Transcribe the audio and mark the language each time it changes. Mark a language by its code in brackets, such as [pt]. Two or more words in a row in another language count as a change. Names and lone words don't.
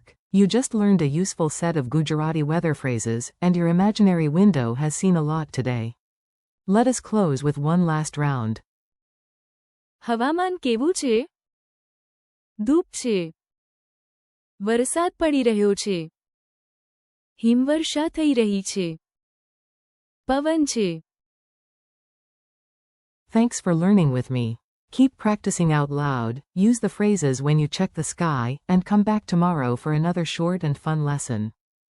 [en] You just learned a useful set of Gujarati weather phrases, and your imaginary window has seen a lot today. Let us close with one last round. [gu] હવામાન કેવું છે? ધૂપ છે. વરસાદ પડી રહ્યો છે. હિમવર્ષા થઈ રહી છે. પવન છે. [en] Thanks for learning with me. Keep practicing out loud, use the phrases when you check the sky, and come back tomorrow for another short and fun lesson.